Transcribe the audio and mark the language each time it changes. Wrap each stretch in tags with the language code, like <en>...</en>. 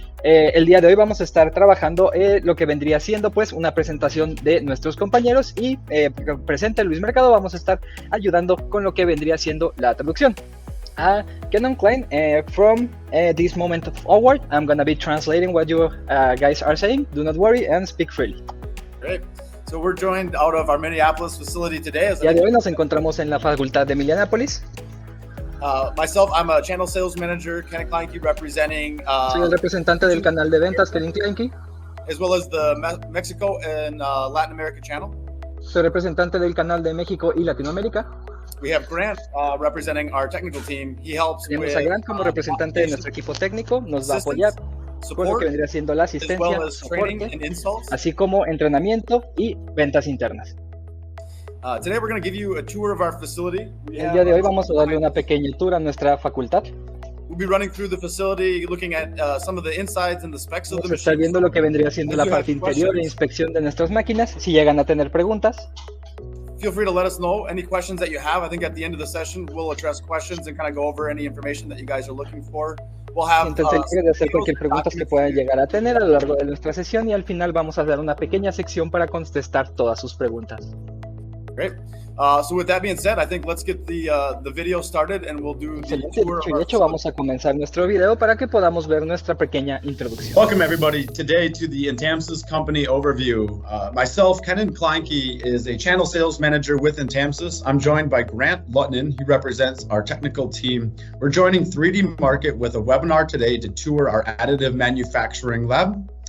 <es>El día de hoy vamos a estar trabajando lo que vendría siendo pues una presentación de nuestros compañeros y presente Luis Mercado vamos a estar ayudando con lo que vendría siendo la traducción.</es> <en>Kenon Klein, from this moment forward, I'm going to be translating what you guys are saying. Do not worry and speak freely. Great. So we're joined out of our Minneapolis facility today.</en> <es>El día de hoy nos encontramos en la facultad de Minneapolis.</es> <en>Myself, I'm a channel sales manager, Ken Kleinke, representing.</en> <es>Soy el representante del canal de ventas, Ken Kleinke.</es> <en>As well as the Mexico and Latin America channel.</en> <es>Soy representante del canal de México y Latinoamérica.</es> <en>We have Grant representing our technical team. He helps</en> <es>Tenemos</es> <en>with,</en> <es>a Grant como representante de nuestro equipo técnico, nos va a apoyar con lo que vendría siendo la asistencia, soporte, así como entrenamiento y ventas internas.</es> <en>Today we're going to give you a tour of our facility.</en> <es>El día de hoy vamos a darle una pequeña tour a nuestra facultad.</es> <en>We'll be running through the facility, looking at some of the insides and the specs of the machines.</en> <es>Vamos a estar viendo lo que vendría siendo la parte interior e inspección de nuestras máquinas. Si llegan a tener preguntas,</es> <en>feel free to let us know any questions that you have. I think at the end of the session we'll address questions and kind of go over any information that you guys are looking for. We'll have</en> <es>Entonces, de hacer cualquier pregunta que puedan llegar a tener a lo largo de nuestra sesión y al final vamos a dar una pequeña sección para contestar todas sus preguntas.</es> <en>Great. So with that being said, I think let's get the video started and we'll do the tour.</en> <es>De hecho, vamos a comenzar nuestro video para que podamos ver nuestra pequeña introducción.</es> <en>Welcome everybody today to the INTAMSYS company overview. Myself, Kenon Kleinke, is a channel sales manager with INTAMSYS. I'm joined by Grant Lutinen. He represents our technical team. We're joining 3DMarket with a webinar today to tour our additive manufacturing lab.</en>